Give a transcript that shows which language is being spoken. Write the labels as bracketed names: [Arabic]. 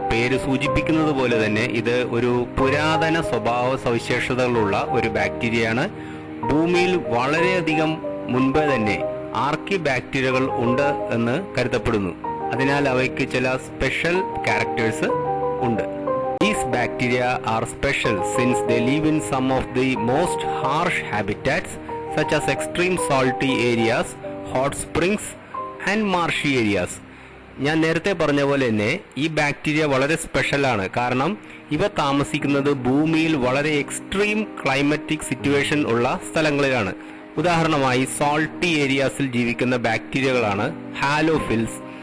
[Malayalam] പേര് സൂചിപ്പിക്കുന്നത് പോലെ തന്നെ ഇത് ഒരു പുരാതന സ്വഭാവ സവിശേഷതകളുള്ള ഒരു ബാക്ടീരിയയാണ്. ഭൂമിയിൽ വളരെയധികം മുൻപേ തന്നെ ആർക്കി ബാക്ടീരിയകൾ ഉണ്ട് എന്ന് കരുതപ്പെടുന്നു. അതിനാൽ അവയ്ക്ക് ചില സ്പെഷ്യൽ ക്യാരക്ടേഴ്സ് ഉണ്ട്. [English] These bacteria are special since they live in some of the most harsh habitats such as extreme salty areas, hot springs and marshy areas. [Malayalam] ഞാൻ നേരത്തെ പറഞ്ഞ പോലെ തന്നെ ഈ ബാക്ടീരിയ വളരെ സ്പെഷ്യലാണ്. കാരണം ഇവ താമസിക്കുന്നത് ഭൂമിയിൽ വളരെ എക്സ്ട്രീം ക്ലൈമറ്റിക് സിറ്റുവേഷൻ ഉള്ള സ്ഥലങ്ങളിലാണ്. ഉദാഹരണമായി സാൾട്ടി ഏരിയാസിൽ ജീവിക്കുന്ന ബാക്ടീരിയകളാണ് ഹാലോഫിൽസ്.